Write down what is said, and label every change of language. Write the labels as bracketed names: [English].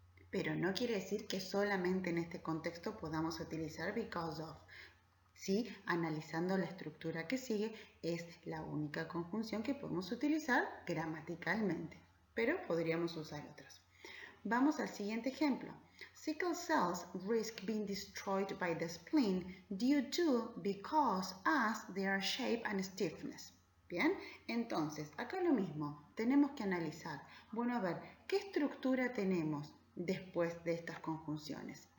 [Spanish] Pero no quiere decir que solamente en este contexto podamos utilizar because of. ¿sí? Analizando la estructura que sigue, es la única conjunción que podemos utilizar gramaticalmente, pero podríamos usar otras. Vamos al siguiente ejemplo. [English] Sickle cells risk being destroyed by the spleen due to, because, as their shape and stiffness. [Spanish] Bien, entonces, acá lo mismo, tenemos que analizar. Bueno, a ver, ¿qué estructura tenemos después de estas conjunciones?